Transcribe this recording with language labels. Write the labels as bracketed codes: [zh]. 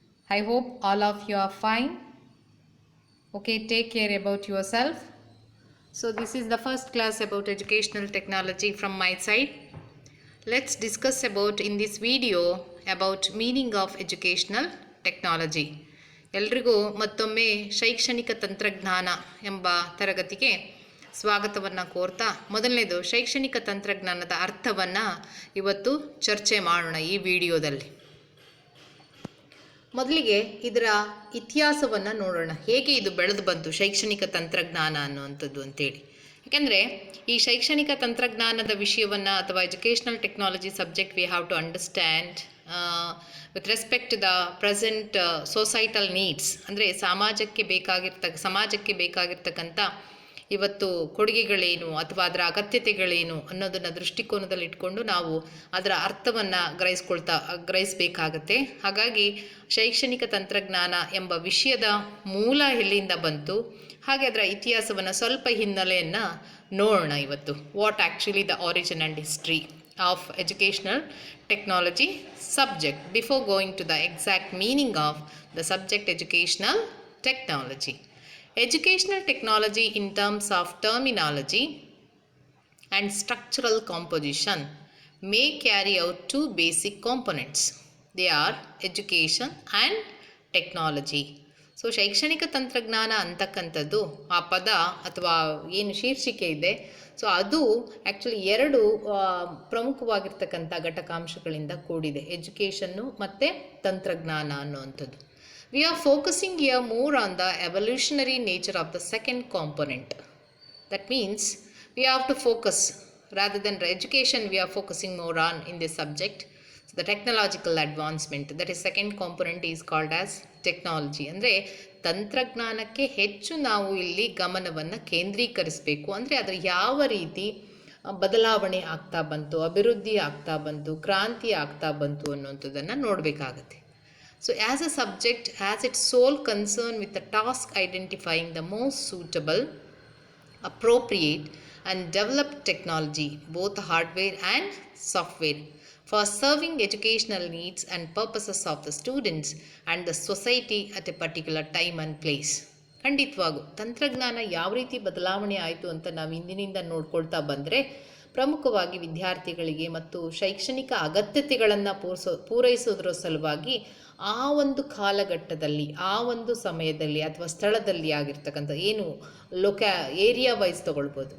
[en] I hope all of you are fine. Okay, take care about yourself. So this is the first class about educational technology from my side. Let's discuss about in this video about meaning of educational technology. [kn] ಎಲ್ರಿಗೂ ಮತ್ತೊಮ್ಮೆ ಶೈಕ್ಷಣಿಕ ತಂತ್ರಜ್ಞಾನ ಎಂಬ ತರಗತಿಗೆ ಸ್ವಾಗತವನ್ನು ಕೋರ್ತಾ ಮೊದಲನೇದು ಶೈಕ್ಷಣಿಕ ತಂತ್ರಜ್ಞಾನದ ಅರ್ಥವನ್ನು ಇವತ್ತು ಚರ್ಚೆ ಮಾಡೋಣ ಈ ವಿಡಿಯೋದಲ್ಲಿ. ಮೊದಲಿಗೆ ಇದರ ಇತಿಹಾಸವನ್ನು ನೋಡೋಣ, ಹೇಗೆ ಇದು ಬೆಳೆದು ಬಂತು ಶೈಕ್ಷಣಿಕ ತಂತ್ರಜ್ಞಾನ ಅನ್ನುವಂಥದ್ದು ಅಂತೇಳಿ. ಯಾಕೆಂದರೆ ಈ ಶೈಕ್ಷಣಿಕ ತಂತ್ರಜ್ಞಾನದ ವಿಷಯವನ್ನು ಅಥವಾ [en] Educational technology subject we have to understand with respect to the present societal needs. [kn] ಅಂದರೆ ಸಮಾಜಕ್ಕೆ ಬೇಕಾಗಿರ್ತಕ್ಕಂಥ ಇವತ್ತು ಕೊಡುಗೆಗಳೇನು ಅಥವಾ ಅದರ ಅಗತ್ಯತೆಗಳೇನು ಅನ್ನೋದನ್ನು ದೃಷ್ಟಿಕೋನದಲ್ಲಿ ಇಟ್ಕೊಂಡು ನಾವು ಅದರ ಅರ್ಥವನ್ನು ಗ್ರಹಿಸಬೇಕಾಗತ್ತೆ. ಹಾಗಾಗಿ ಶೈಕ್ಷಣಿಕ ತಂತ್ರಜ್ಞಾನ ಎಂಬ ವಿಷಯದ ಮೂಲ ಎಲ್ಲಿಂದ ಬಂತು, ಹಾಗೆ ಅದರ ಇತಿಹಾಸವನ್ನು ಸ್ವಲ್ಪ ಹಿನ್ನೆಲೆಯನ್ನು ನೋಡೋಣ ಇವತ್ತು. [en] What actually the origin and history of educational technology subject before going to the exact meaning of the subject educational technology. Educational technology in terms of terminology and structural composition may carry out two basic components. They are education and technology. [kn] So ಶೈಕ್ಷಣಿಕ ತಂತ್ರಜ್ಞಾನ ಅಂತಕ್ಕಂಥದ್ದು ಆ ಪದ ಅಥವಾ ಏನು ಶೀರ್ಷಿಕೆ ಇದೆ, so ಅದು ಆ್ಯಕ್ಚುಲಿ ಎರಡು ಪ್ರಮುಖವಾಗಿರ್ತಕ್ಕಂಥ ಘಟಕಾಂಶಗಳಿಂದ ಕೂಡಿದೆ, ಎಜುಕೇಷನ್ನು ಮತ್ತು ತಂತ್ರಜ್ಞಾನ ಅನ್ನುವಂಥದ್ದು. [en] We are focusing here more on the evolutionary nature of the second component. That means we have to focus rather than education, we are focusing more on in this subject the technological advancement. That is second component is called as technology. [kn] ಅಂದರೆ ತಂತ್ರಜ್ಞಾನಕ್ಕೆ ಹೆಚ್ಚು ನಾವು ಇಲ್ಲಿ ಗಮನವನ್ನು ಕೇಂದ್ರೀಕರಿಸಬೇಕು. ಅಂದರೆ ಅದರ ಯಾವ ರೀತಿ ಬದಲಾವಣೆ ಆಗ್ತಾ ಬಂತು, ಅಭಿವೃದ್ಧಿ ಆಗ್ತಾ ಬಂತು, ಕ್ರಾಂತಿ ಆಗ್ತಾ ಬಂತು ಅನ್ನುವಂಥದ್ದನ್ನು ನೋಡಬೇಕಾಗತ್ತೆ. [en] So as a subject has its sole concern with the task identifying the most suitable, appropriate and developed technology, both hardware and software, for serving educational needs and purposes of the students and the society at a particular time and place. [kn] ಖಂಡಿತವಾಗೂ ತಂತ್ರಜ್ಞಾನ ಯಾವ ರೀತಿ ಬದಲಾವಣೆ ಆಯಿತು ಅಂತ ನಾವು ಇಂದಿನಿಂದ ನೋಡ್ಕೊಳ್ತಾ ಬಂದರೆ, ಪ್ರಮುಖವಾಗಿ ವಿದ್ಯಾರ್ಥಿಗಳಿಗೆ ಮತ್ತು ಶೈಕ್ಷಣಿಕ ಅಗತ್ಯತೆಗಳನ್ನು ಪೂರೈಸೋದ್ರ ಸಲುವಾಗಿ ಆ ಒಂದು ಕಾಲಘಟ್ಟದಲ್ಲಿ, ಆ ಒಂದು ಸಮಯದಲ್ಲಿ ಅಥವಾ ಸ್ಥಳದಲ್ಲಿ ಆಗಿರ್ತಕ್ಕಂಥ ಏನು ಏರಿಯಾ ವೈಸ್ ತೊಗೊಳ್ಬೋದು.